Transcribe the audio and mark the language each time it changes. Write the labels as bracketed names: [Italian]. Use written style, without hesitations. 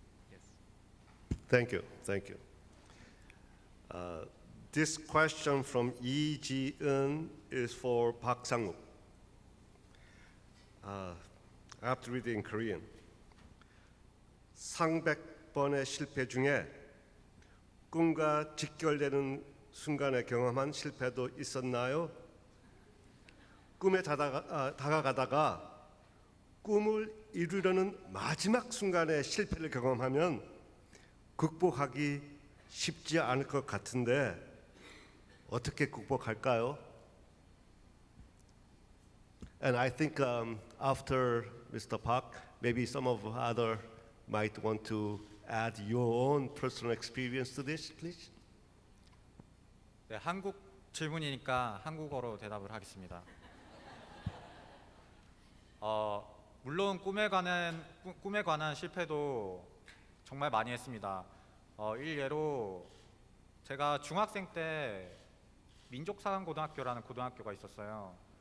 [English] Yes. Thank you. Thank you. This question from Lee Ji-eun is for Park Sang-wook. I have to read it in Korean. [Korean] 상백 번의 실패 중에 꿈과 직결되는 순간에 경험한 실패도 있었나요? 꿈에 다가가다가 꿈을 이루려는 마지막 순간에 실패를 경험하면 극복하기 쉽지 않을 것 같은데 어떻게 극복할까요? [English] And I think after Mr. Park, maybe some of other might want to add your own personal experience to this, please. [Korean] 네, 한국 질문이니까 한국어로 대답을 하겠습니다. 물론 꿈에 관한 실패도 정말 많이 했습니다. 일례로 제가 중학생 때 민족사관고등학교라는 고등학교가 있었어요.